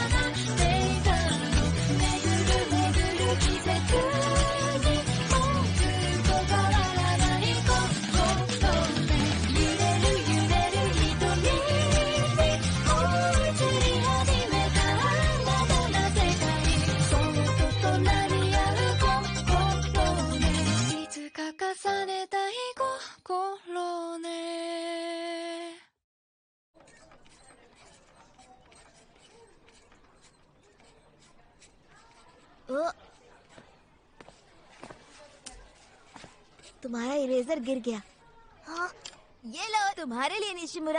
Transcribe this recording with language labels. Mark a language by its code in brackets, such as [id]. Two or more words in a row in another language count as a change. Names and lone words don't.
[ja] っていたの巡る巡る季節にもうずっと変わらない心で揺れる揺れる瞳に移り始めた新たな世界そっと隣り合う心ねいつか重ねたい心ね [hi] ओ, तुम्हारा इरेजर गिर गया। हाँ, ये लो तुम्हारे लिए निशिमुरा।